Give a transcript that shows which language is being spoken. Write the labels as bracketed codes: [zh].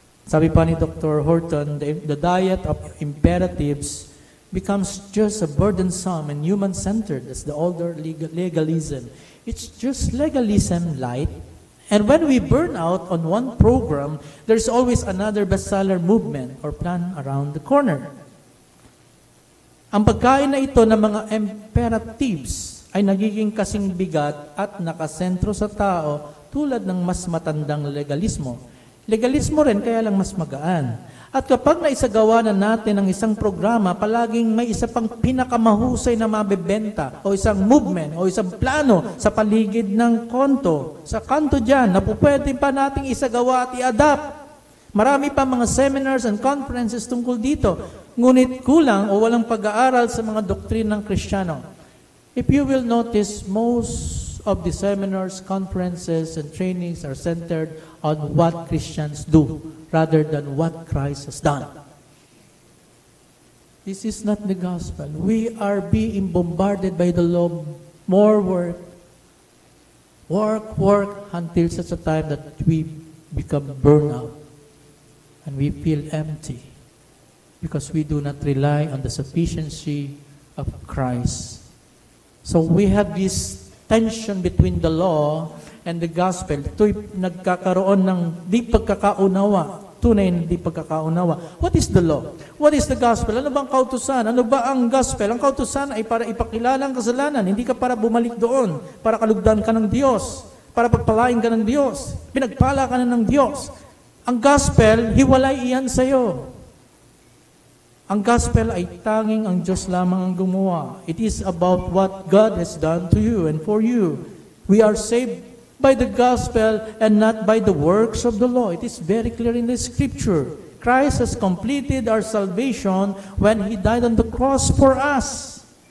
[tl] Sabi pa ni [en] Dr. Horton, the diet of imperatives becomes just a burdensome and human-centered as the older legalism. It's just legalism light. And when we burn out on one program, there's always another bestseller movement or plan around the corner. [tl] Ang pagkain na ito ng mga imperatives ay nagiging kasing bigat at nakasentro sa tao tulad ng mas matandang legalismo. Legalismo rin, kaya lang mas magaan. At kapag naisagawa na natin ang isang programa, palaging may isa pang pinakamahusay na mabebenta o isang movement o isang plano sa paligid ng sa kanto dyan, na pwede pa nating isagawa at i-adapt. Marami pa mga seminars and conferences tungkol dito. Ngunit kulang o walang pag-aaral sa mga doktrinang Kristiyano. [en] If you will notice, most of the seminars, conferences, and trainings are centered on what Christians do rather than what Christ has done. This is not the gospel. We are being bombarded by the law. More work. Work until such a time that we become burnout and we feel empty because we do not rely on the sufficiency of Christ. So we have this tension between the law and the gospel. [tl] Ito'y nagkakaroon ng di pagkakaunawa. Tunay na di pagkakaunawa. [en] What is the law? What is the gospel? [tl] Ano ba ang kautusan? Ano ba ang gospel? Ang kautusan ay para ipakilala ang kasalanan. Hindi ka para bumalik doon. Para kalugdan ka ng Diyos. Para pagpalain ka ng Diyos. Pinagpala ka na ng Diyos. Ang gospel, hiwalay iyan sa'yo. Ang gospel ay tanging ang Diyos lamang ang gumawa. [en] It is about what God has done to you and for you. We are saved by the gospel and not by the works of the law. It is very clear in the scripture. Christ has completed our salvation when He died on the cross for us.